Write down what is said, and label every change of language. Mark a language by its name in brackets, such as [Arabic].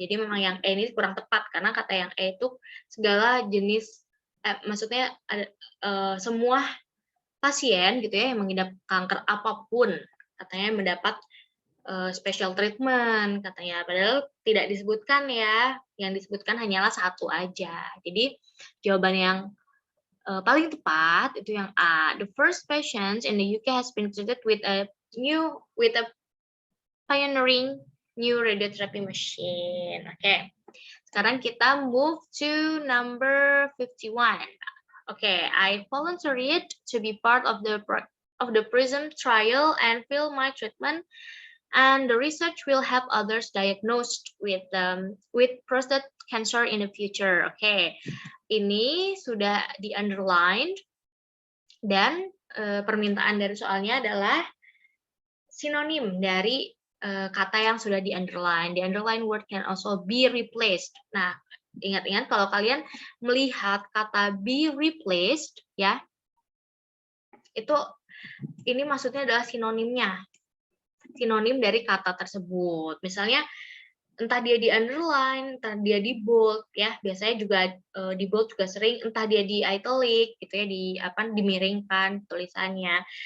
[Indonesian] Jadi memang yang E ini kurang tepat karena kata yang E itu segala jenis maksudnya semua pasien gitu ya yang mengidap kanker apapun katanya mendapat special treatment katanya, padahal tidak disebutkan ya, yang disebutkan hanyalah satu aja. Jadi jawaban yang paling tepat itu yang A. [English] The first patient in the UK has been treated with a pioneering new radiotherapy machine. Oke. [Indonesian] Sekarang kita [English] move to [Indonesian] number 51. [English] Okay, I volunteered to be part of the PRISM trial and fill my treatment, and the research will help others diagnosed with prostate cancer in the future. [Indonesian] Oke. Ini sudah di-underline dan permintaan dari soalnya adalah sinonim dari kata yang sudah di-underline. [English] The underline word can also be replaced. [Indonesian] Nah, ingat-ingat kalau kalian melihat kata be replaced ya, ini maksudnya adalah sinonimnya. Sinonim dari kata tersebut. Misalnya entah dia di underline, entah dia di bold ya, biasanya juga di bold juga sering, entah dia di italic gitu ya, dimiringkan tulisannya.